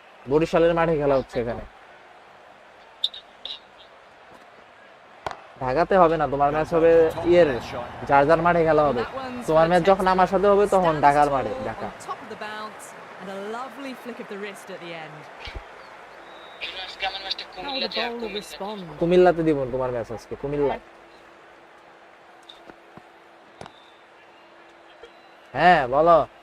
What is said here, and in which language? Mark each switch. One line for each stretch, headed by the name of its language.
Bangla: বরিশালের মাঠে খেলা হচ্ছে এখানে, ঢাকাতে হবে না। তোমার ম্যাচ হবে যার মাঠে খেলা হবে। তোমার ম্যাচ যখন আমার সাথে হবে তখন ঢাকার মাঠে, Dhaka.
English: On top of the bounce and a lovely flick of the wrist at the end. How the bowler responds.
Bangla: কুমিল্লাতে দিব তোমার ম্যাচ আজকে, কুমিল্লায়। হ্যাঁ বলো।